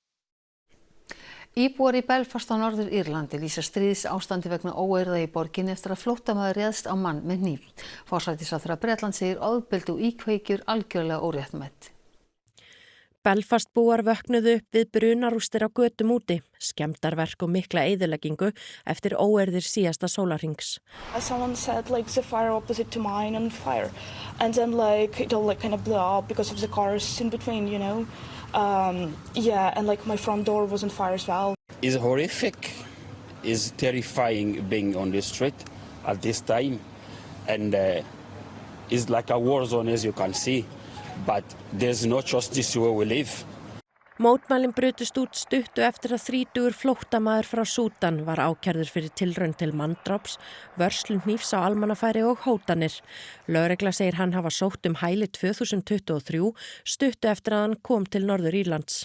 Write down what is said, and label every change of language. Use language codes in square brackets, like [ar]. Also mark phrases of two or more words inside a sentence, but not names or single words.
[is] Íbúar í Belfast á Norður-Írlandi lýsa stríðsástandi vegna óeirða í borginni eftir að flóttamaður réðst á mann með hníf. Forsætisráðherra Bretlands segir ofbeldi og íkveikjur algjörlega óréttmætt. Belfast búar vöknuðu upp við brunarústir á götum úti, skemmdarverk og mikla eyðileggingu eftir óeirðir síðasta sólarhrings. [en] Someone said the fire opposite to mine on fire and then it all kind of blew up because of the cars in between, you know. And my front door was on fire as well. It's horrific. It's terrifying being on the street at this time and it's like a war zone as you can see. But there's no justice where we live. [is] Mótmælin brutust út stuttu eftir að 30 flóttamaður frá Súdan var ákærður fyrir tilraun til manndráps, vörslu hnífs á almannafæri og hótanir. Lögregla segir hann hafa sótt hæli 2023 stuttu eftir að hann kom til Norður-Írlands.